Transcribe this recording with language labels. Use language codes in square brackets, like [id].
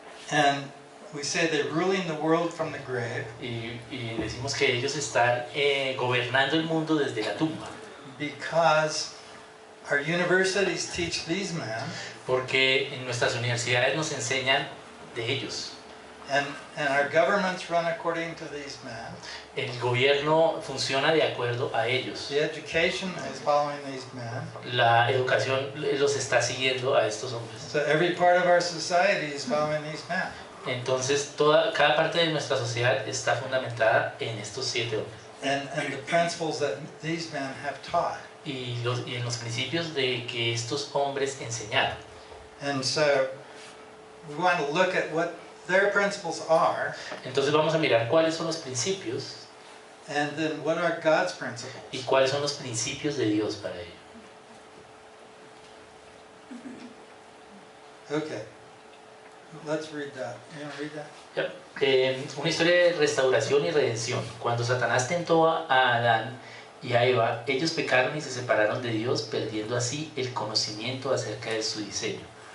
[en] and we say they're ruling the world from the grave [es] y decimos que ellos están gobernando el mundo desde la tumba, [en] because our universities teach these men, [es] porque en nuestras universidades nos enseñan de ellos. [en] and our governments run according to these men. [es] El gobierno funciona de acuerdo a ellos. [en] The education is following these men. [es] La educación los está siguiendo a estos hombres. [en] So every part of our society is following these men. [es] Entonces cada parte de nuestra sociedad está fundamentada en estos 7 hombres. [en] And the principles that these men have taught. [es] Y en los principios de que estos hombres enseñaron. [en] And so we want to look at what their principles are, [es] Entonces vamos a mirar cuáles son los principios [en] and then what are God's principles. [es] y cuáles son los principios de Dios para ello. [en] Okay, let's read that. You want to read that? [es] Una historia de restauración y redención. Cuando Satanás tentó a Adán y a Eva, ellos pecaron y se separaron de Dios, perdiendo así el conocimiento acerca de su diseño.